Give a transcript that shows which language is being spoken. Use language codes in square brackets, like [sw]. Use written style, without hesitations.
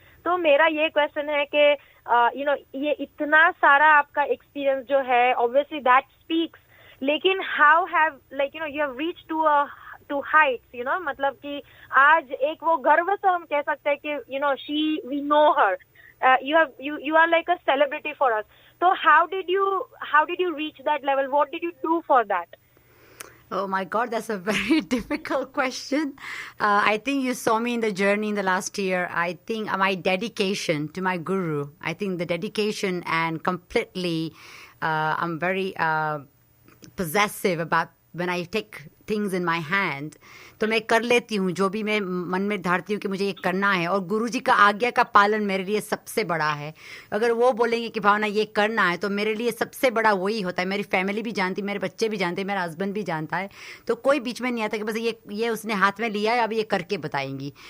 [hi] तो मेरा ये क्वेश्चन है कि [en] you know, [hi] ये इतना सारा आपका एक्सपीरियंस जो है, [en] obviously that speaks, [hi] लेकिन [en] how have, like you know, [hi] you have reach to Heights, you know, मतलब कि आज एक वो गर्व से हम कह सकते हैं कि [en] You know, we know her. You are like a celebrity for us. So how did you reach that level? What did you do for that? Oh my God, that's a very difficult question. I think you saw me in the journey in the last year. I think my dedication to my guru, I think the dedication, and completely I'm very possessive about when I take things in my hand. [hi] तो मैं कर लेती हूँ जो भी मैं मन में धारती हूँ कि मुझे ये करना है, और गुरुजी का आज्ञा का पालन मेरे लिए सबसे बड़ा है. अगर वो बोलेंगे कि भावना ये करना है, तो मेरे लिए सबसे बड़ा वही होता है. मेरी फैमिली भी जानती, मेरे बच्चे भी जानते, मेरा हस्बैंड भी जानता है. तो कोई बीच में नहीं आता कि बस ये उसने हाथ में लिया है, अब ये करके बताएंगी.